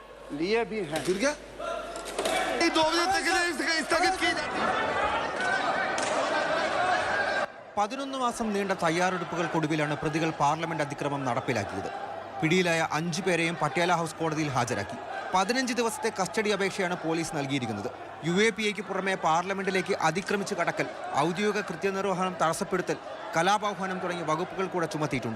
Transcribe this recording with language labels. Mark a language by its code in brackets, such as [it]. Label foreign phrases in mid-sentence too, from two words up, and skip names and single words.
[hi] लिए भी हैं। फिर क्या 2 बजे तक के लिए स्थगित की जाती है। [ml] 11 മാസം നീണ്ട തയ്യാറെടുപ്പുകൾക്കൊടുവിലാണ് പ്രതികൾ പാർലമെന്റ് അതിക്രമം നടപ്പിലാക്കിയത്. പിടിയിലായ 5 പേരെയും പട്യാല ഹൗസ് കോടതിയിൽ ഹാജരാക്കി. 15 ദിവസത്തെ കസ്റ്റഡി അപേക്ഷയാണ് പോലീസ് നൽകിയിരിക്കുന്നത്. UAPAയ്ക്ക് പുറമെ പാർലമെന്റിലേക്ക് അതിക്രമിച്ച് കടക്കൽ, ഔദ്യോഗിക കൃത്യനിർവഹണം തടസ്സപ്പെടുത്തൽ, കലാപാഹ്വാനം തുടങ്ങിയ വകുപ്പുകൾ കൂടെ ചുമത്തിയിട്ടുണ്ട്.